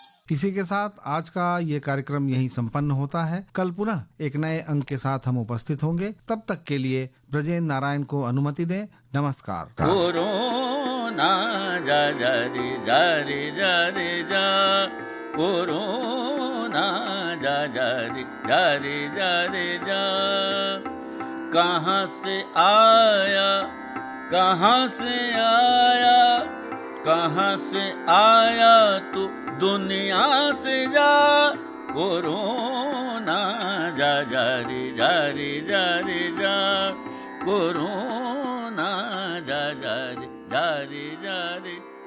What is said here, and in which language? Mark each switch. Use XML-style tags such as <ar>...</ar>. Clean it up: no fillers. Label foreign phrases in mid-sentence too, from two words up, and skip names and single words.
<hi>इसी के साथ आज का ये कार्यक्रम यहीं संपन्न होता है। कल पुनः एक नए अंक के साथ हम उपस्थित होंगे। तब तक के लिए ब्रजेंद्र नारायण को अनुमति दें। नमस्कार। कोरोना जा जा रे जा रे जा रे जा, कोरोना जा जा रे जा रे जा रे जा। कहाँ से आया, कहाँ से आया, कहाँ से आया तू दुनिया से जा, कोरोना जा जा रे जा रे जा रे जा, कोरोना जा जा रे जा रे जा रे।</hi>